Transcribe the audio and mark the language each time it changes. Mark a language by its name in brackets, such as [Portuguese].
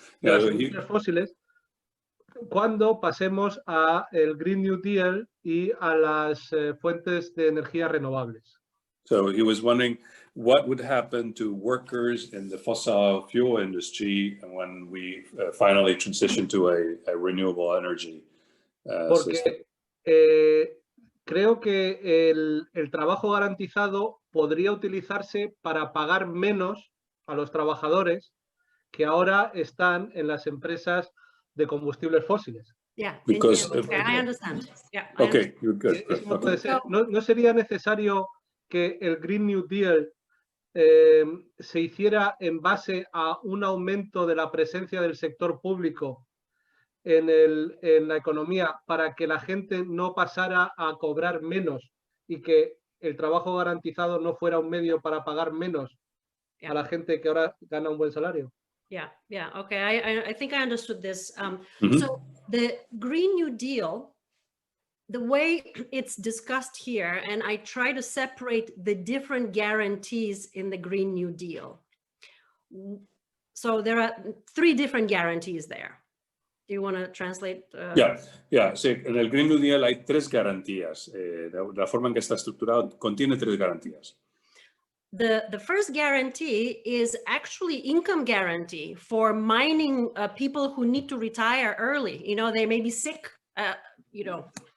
[Spanish] de las industrias fósiles, cuando pasemos a el Green New Deal y a las fuentes de energía renovables. [English] So he was wondering what would happen to workers in the fossil fuel industry when we finally transition to a renewable energy system. [Spanish] Porque creo que el trabajo garantizado podría utilizarse para pagar menos a los trabajadores que ahora están en las empresas de combustibles fósiles. [English] Yeah, Because, okay, I understand. Yeah, okay, you're good. [Spanish] No puede ser. ¿No sería necesario que el Green New Deal se hiciera en base a un aumento de la presencia del sector público en la economía para que la gente no pasara a cobrar menos y que el trabajo garantizado no fuera un medio para pagar menos a la gente que ahora gana un buen salario? [English] Yeah, okay, I think I understood this. So the Green New Deal, the way it's discussed here, and I try to separate the different guarantees in the Green New Deal. So there are 3 different guarantees there. Do you want to translate? [Spanish] Yeah, sí, en el Green New Deal hay 3 garantías. La forma en que está estructurado contiene 3 garantías. [English] The first guarantee is actually income guarantee for mining people who need to retire early. You know, they may be sick, you know.